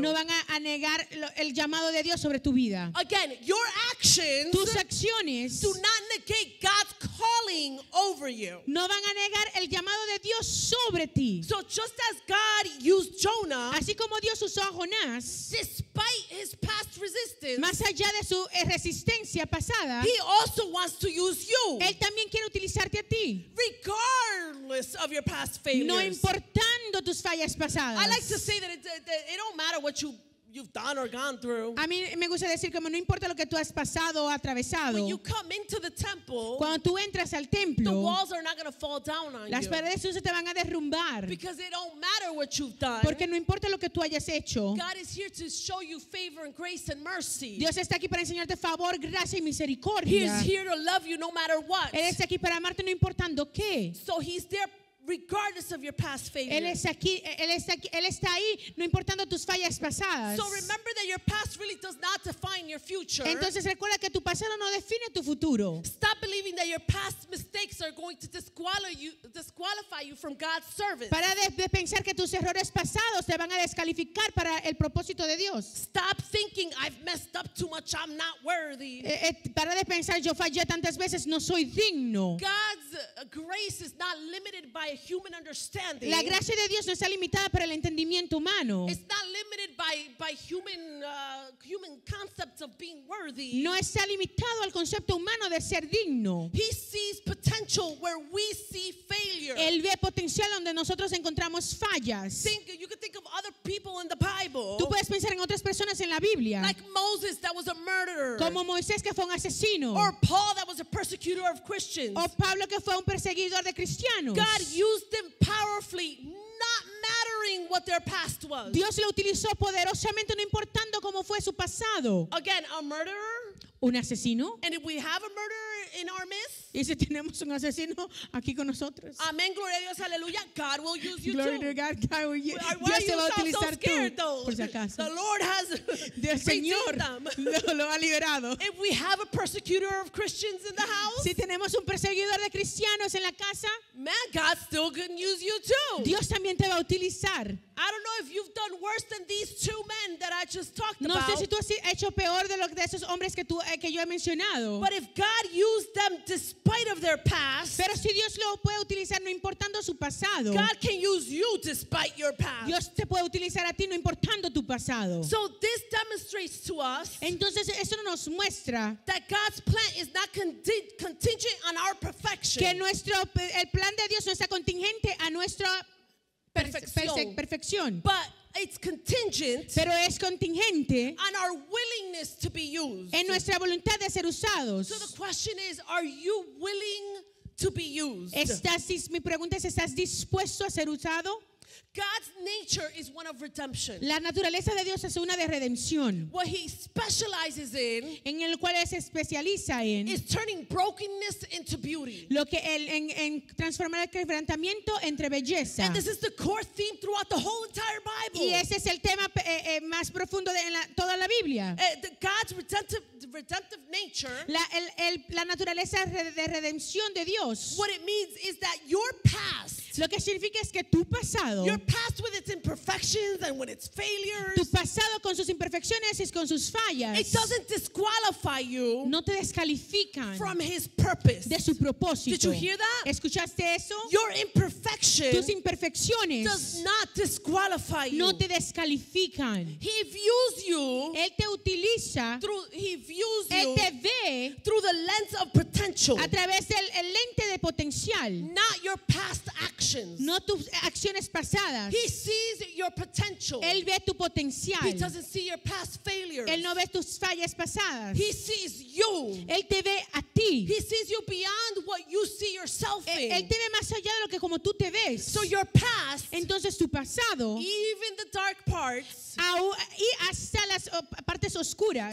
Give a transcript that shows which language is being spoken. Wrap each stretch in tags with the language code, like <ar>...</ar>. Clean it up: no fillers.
<es>no van a negar el llamado de Dios sobre tu vida.</es> <en>Again, your actions</en> <es>Tus acciones</es> <en>do not negate God's calling over you.</en> <es>no van a negar el llamado de Dios sobre ti.</es> <en>So just as God used Jonah,</en> <es>Así como Dios usó a Jonás,</es> <en>despite his past resistance,</en> <es>más allá de su resistencia pasada,</es> <en>he also wants to use you,</en> <es>Él también quiere utilizarte a ti,</es> <en>regardless of your past failures.</en> <es>no importando tus fallas pasadas.</es> <en>I like to say that it don't matter what you've done or gone through.</en> <es>A mí me gusta decir como no importa lo que tú has pasado o atravesado,</es> <en>When you come into the temple,</en> <es>cuando tú entras al</es> <en>the</en> <es>templo,</es> <en>walls are not going to fall down on</en> <es>las</es> <en>you,</en> <es>paredes no se te van a derrumbar,</es> <en>because it don't matter what you've done.</en> <es>porque no importa lo que tú hayas hecho,</es> <en>God is here to show you favor and grace and mercy.</en> <es>Dios está aquí para enseñarte favor, gracia y</es> <en>He</en> <es>misericordia.</es> <en>is here to love you no matter what.</en> <es>Él está aquí para amarte no importando qué.</es> <en>So he's there regardless of your past failures.</en> <es>Él está ahí, no importando tus fallas pasadas.</es> <en>So remember that your past really does not define your future.</en> <es>Entonces recuerda que tu pasado no define tu futuro.</es> <en>Stop believing that your past mistakes are going to disqualify you from God's service.</en> <es>Para de pensar que tus errores pasados te van a descalificar para el propósito de Dios.</es> <en>Stop thinking I've messed up too much, I'm not worthy.</en> <es>Para de pensar yo fallé tantas veces, no soy digno.</es> <en>God's grace is not limited by human understanding.</en> <es>La gracia de Dios no está limitada por el entendimiento humano.</es> <en>It's not limited by human concepts of being worthy.</en> <es>No está limitado al concepto humano de ser digno.</es> <en>He sees potential where we see failure.</en> <es>Él ve potencial donde nosotros encontramos fallas.</es> <en>You can think of other people in the Bible,</en> <es>Tú puedes pensar en otras personas en la Biblia,</es> <en>like Moses that was a murderer,</en> <es>como Moisés que fue un asesino,</es> <en>or Paul that was a persecutor of Christians.</en> <es>o Pablo que fue un perseguidor de cristianos.</es> <en>God used them powerfully, not mattering what their past was.</en> <es>Dios lo utilizó poderosamente no importando cómo fue su pasado.</es> <en>Again, a murderer,</en> <es>Un asesino.</es> <en>and if we have a murderer in our midst,</en> <es>Y si tenemos un asesino aquí con nosotros, amen, gloria a Dios, aleluya,</es> <en>God will use you glory too. to God, Why</en> <es>Dios</es> <en>you</en> <es>te va a</es> <en>sound so</en> <es>utilizar</es> <en>scared</en> <es>tú,</es> <en>though?</en> <es>por si acaso.</es> <en>The Lord has</en> <es>El Señor</es> <en>redeemed them.</en> <es>lo ha liberado.</es> <en>If we have a persecutor of Christians in the house,</en> <es>Si tenemos un perseguidor de cristianos en la casa,</es> <en>man, God still can use you too.</en> <es>Dios también te va a utilizar.</es> <en>I don't know if you've done worse than these two men that I just talked</en> <es>No</es> <en>about.</en> <es>sé si tú has hecho peor de esos hombres que yo he mencionado.</es> <en>But if God used them despite of their past,</en> <es>Pero si Dios lo puede utilizar no importando su pasado,</es> <en>God can use you despite your past.</en> <es>Dios te puede utilizar a ti no importando tu pasado.</es> <en>So this demonstrates to us</en> <es>Entonces eso nos muestra</es> <en>that God's plan is not contingent on our perfection.</en> <es>que el plan de Dios no está contingente a nuestra Perfección. perfección.</es> <en>But it's contingent</en> <es>pero es contingente</es> <en>on our willingness to be used.</en> <es>en nuestra voluntad de ser usados.</es> <en>So the question is, are you willing to be used?</en> <es>Mi pregunta es, ¿estás dispuesto a ser usado?</es> <en>God's nature is one of redemption.</en> <es>La naturaleza de Dios es una de redención,</es> <en>What he specializes in</en> <es>en el cual él se especializa en</es> <en>is turning brokenness into beauty.</en> <es>lo que en transformar el quebrantamiento entre belleza.</es> <en>And this is the core theme throughout the whole entire Bible.</en> <es>Y ese es el tema más profundo de toda la Biblia.</es> <en>God's redemptive nature,</en> <es>La naturaleza de redención de Dios.</es> <en>what it means is that your past,</en> <es>Lo que significa es que tu pasado,</es> <en>your past with its imperfections and with its failures,</en> <es>tu pasado con sus imperfecciones y con sus fallas,</es> <en>it doesn't disqualify you</en> <es>no te descalifican</es> <en>from his purpose.</en> <es>de su propósito.</es> <en>Did you hear that?</en> <es>¿Escuchaste eso?</es> <en>Your imperfection</en> <es>Tus imperfecciones</es> <en>does not disqualify you.</en> <es>no te descalifican.</es> <en>He views you</en> <es>Él te utiliza,</es> <en>he views</en> <es>Él</es> <en>you</en> <es>te ve</es> <en>through the lens of potential,</en> <es>a través del lente de potencial,</es> <en>not your past actions.</en> <es>no tus acciones pasadas.</es> <en>He sees your potential.</en> <es>Él ve tu potencial.</es> <en>He doesn't see your past failures.</en> <es>Él no ve tus fallas pasadas.</es> <en>He sees you.</en> <es>Él te ve a ti.</es> <en>He sees you beyond what you see yourself in.</en> <es>Él te ve más allá de lo que como tú te ves.</es> <en>So your past,</en> <es>Entonces tu pasado,</es> <en>even the dark parts,</en> <es>y hasta las partes oscuras,</es>